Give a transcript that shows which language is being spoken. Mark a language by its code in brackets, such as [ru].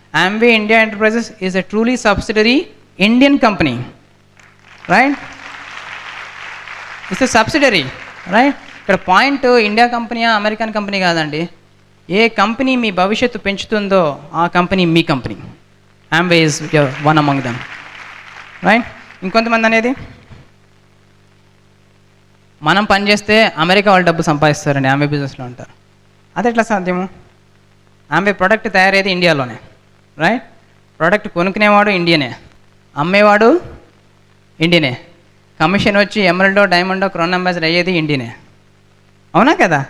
[en] Amway India Enterprises is a truly subsidiary Indian company, right? It's a subsidiary, right? [te] ఇక్కడ point India కంపెనీయా American company కాదండి. ఏ company మీ భవిష్యత్తు పెంచుతుందో ఆ company మీ company. [en] Amway is one among them, right? [te] ఇంకొంతమంది అనేది మనం పనిచేస్తే America వాళ్ళు డబ్బు సంపాదిస్తారండి, Amway బిజినెస్లో ఉంటారు. అది ఎట్లా సాధ్యము? Amway ప్రోడక్ట్ తయారయ్యేది ఇండియాలోనే, రైట్? ప్రోడక్ట్ కొనుక్కునేవాడు ఇండియనే, అమ్మేవాడు ఇండియనే, కమిషన్ వచ్చి ఎమరల్డో డైమండో క్రౌన్ అంబాసిడర్ అయ్యేది ఇండియనే, అవునా కదా?